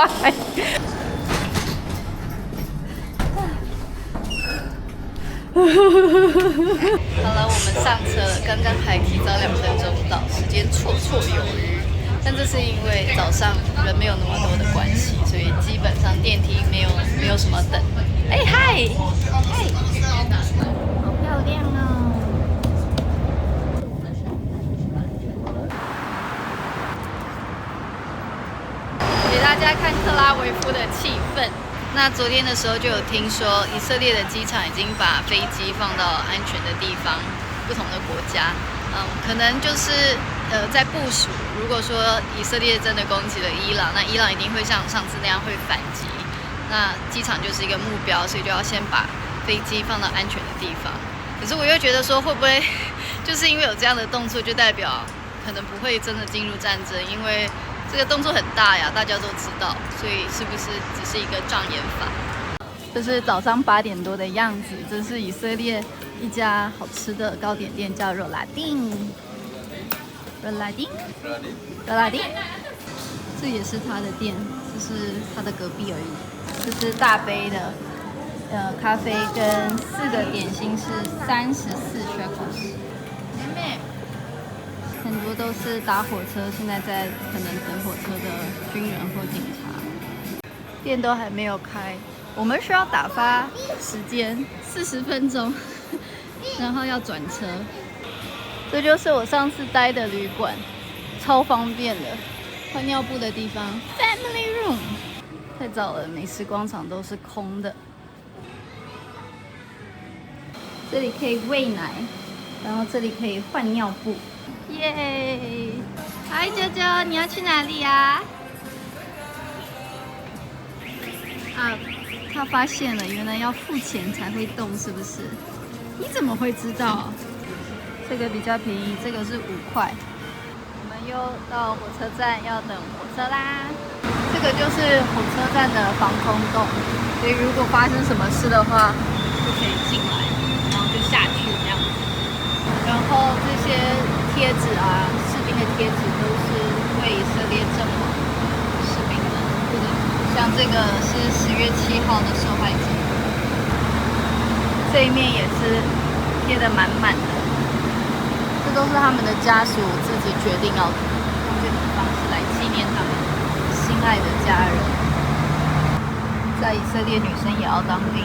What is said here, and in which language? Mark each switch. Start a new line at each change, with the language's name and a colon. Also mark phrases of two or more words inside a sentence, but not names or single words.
Chinese: 好了，我們上車了，剛剛還提早2分鐘到，時間綽綽有餘。但這是因為早上人沒有那麼多的關係，所以基本上電梯沒有什麼等。哎嗨，好漂亮哦！给大家看特拉維夫的氣氛。那昨天的時候就有聽說，以色列的機場已經把飛機放到安全的地方，不同的國家，可能就是在部署。如果說以色列真的攻擊了伊朗，那伊朗一定會像上次那樣會反擊。那機場就是一個目標，所以就要先把飛機放到安全的地方。可是我又覺得說，會不會就是因為有這樣的動作，就代表可能不會真的進入戰爭？因為這個動作很大呀，大家都知道，所以是不是只是一個障眼法？這是早上8點多的樣子，這是以色列一家好吃的糕點店，叫肉拉丁。肉拉丁，這也是他的店，這是他的隔壁而已。這是大杯的，咖啡跟4個點心是34 shekels。妹妹。很多都是搭火車，現在可能等火車的軍人或警察。店都還沒有開，我們需要打發時間40分鐘，然後要轉車。這就是我上次待的旅館，超方便的，換尿布的地方 ，
English: Family Room。
Chinese: 太早了，美食廣場都是空的。這裡可以餵奶，然後這裡可以換尿布。耶！嗨，啾啾，你要去哪裡呀？他發現了，原來要付錢才會動，是不是？你怎麼會知道？這個比較便宜，這個是5塊。我們又到火車站，要等火車啦。這個就是火車站的防空洞，所以如果發生什麼事的話，就可以進來，然後就下去這樣子。然後這些貼紙啊，士兵的貼紙都是為以色列陣亡士兵們。像這個是10月7 號的受害者，這一面也是貼得滿滿的。這都是他們的家屬自己決定要用這種方式來紀念他們心愛的家人。在以色列，女生也要當兵。